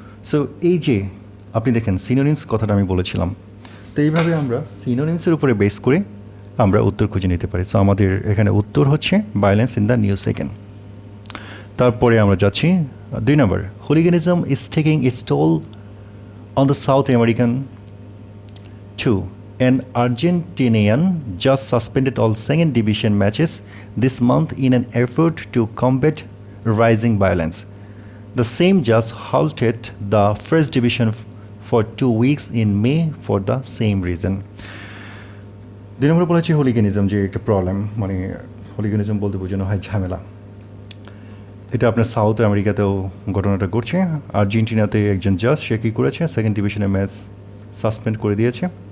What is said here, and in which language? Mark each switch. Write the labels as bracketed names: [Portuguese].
[Bangla] So এই যে আপনি দেখেন সিনোনিমস কথাটা আমি বলেছিলাম, তো এইভাবে আমরা সিনোনিমসের উপরে বেস করে আমরা উত্তর খুঁজে নিতে পারি। সো আমাদের এখানে উত্তর হচ্ছে [English] Violence in the news again. [Bangla] তারপরে আমরা যাচ্ছি 2 নম্বর, [English] Hooliganism is taking its toll on the South American too. An Argentinian just suspended all second division matches this month in an effort to combat rising violence. The same just halted the first division for 2 weeks in May for the same reason. [Bangla] 2 নম্বরে বলা হচ্ছে হোলিগেনিজম যে একটা problem, মানে হোলিগেনিজম বলতে বোঝানো হয় ঝামেলা। এটা আপনার সাউথ আমেরিকাতেও ঘটনাটা ঘটছে। আর্জেন্টিনাতে একজন জাজ, সে কী করেছে, সেকেন্ড ডিভিশনের ম্যাচ সাসপেন্ড করে দিয়েছে।